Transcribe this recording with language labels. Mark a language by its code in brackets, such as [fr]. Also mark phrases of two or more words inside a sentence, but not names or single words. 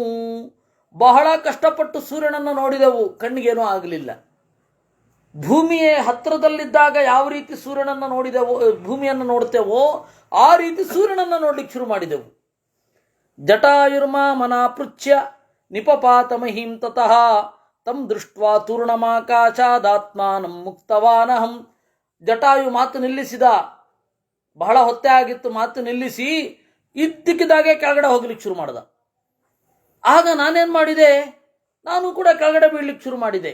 [kn] ಬಹಳ ಕಷ್ಟಪಟ್ಟು ಸೂರ್ಯನನ್ನು ನೋಡಿದೆವು, ಕಣ್ಣಿಗೇನೂ ಆಗಲಿಲ್ಲ. ಭೂಮಿಯೇ ಹತ್ತಿರದಲ್ಲಿದ್ದಾಗ ಯಾವ ರೀತಿ ಸೂರ್ಯನನ್ನು ನೋಡಿದೆವು, ಭೂಮಿಯನ್ನು ನೋಡ್ತೇವೋ ಆ ರೀತಿ ಸೂರ್ಯನನ್ನು ನೋಡ್ಲಿಕ್ಕೆ ಶುರು ಮಾಡಿದೆವು. [sa] ಜಟಾಯುರ್ಮಾ ಮನಾಪೃಚ್ಛ್ಯ ನಿಪಪಾತ ಮಹಿಂ ತತಃ ತಂ ದೃಷ್ಟ್ವಾ ತೂರ್ಣಮಾಕಾಶಾದಾತ್ಮಾನಂ ಮುಕ್ತವಾನಹಂ. [kn] ಜಟಾಯು ಮಾತು ನಿಲ್ಲಿಸಿದ. ಬಹಳ ಹೊತ್ತೆ ಆಗಿತ್ತು, ಮಾತು ನಿಲ್ಲಿಸಿ ಇದ್ದಕ್ಕಿದ್ದಾಗೆ ಕೆಳಗಡೆ ಹೋಗ್ಲಿಕ್ಕೆ ಶುರು ಮಾಡ್ದ. ಆಗ ನಾನೇನು ಮಾಡಿದೆ, ನಾನು ಕೂಡ ಕೆಳಗಡೆ ಬೀಳ್ಲಿಕ್ಕೆ ಶುರು ಮಾಡಿದೆ.